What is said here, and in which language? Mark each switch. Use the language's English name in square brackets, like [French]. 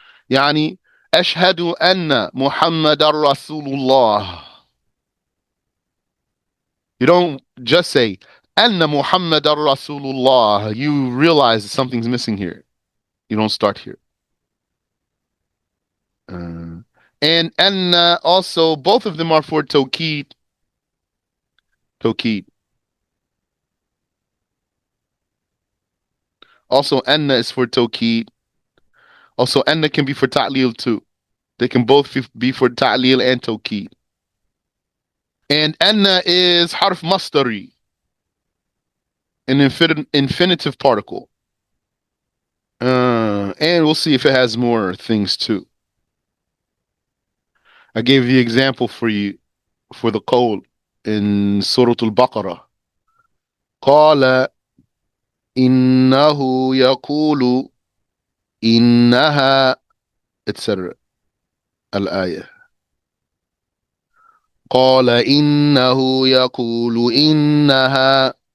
[Arabic] يعني أشهد أن محمد رسول الله. [English] You don't just say [Arabic] أن محمد رسول الله. [English] You realize that something's missing here. You don't start here. And أن also, both of them are for tawkid. Tawkid. Also, أن is for tawkid. Also, أن can be for ta'lil too. They can both be for ta'lil and tawkid. And أن is harf mastari, an infinitive particle. And we'll see if it has more things too. I gave the example for you for the qawl in Surah Al-Baqarah. [Arabic] قال إنه يقول إنها, etc. الآية. قال إنه يقول إنها.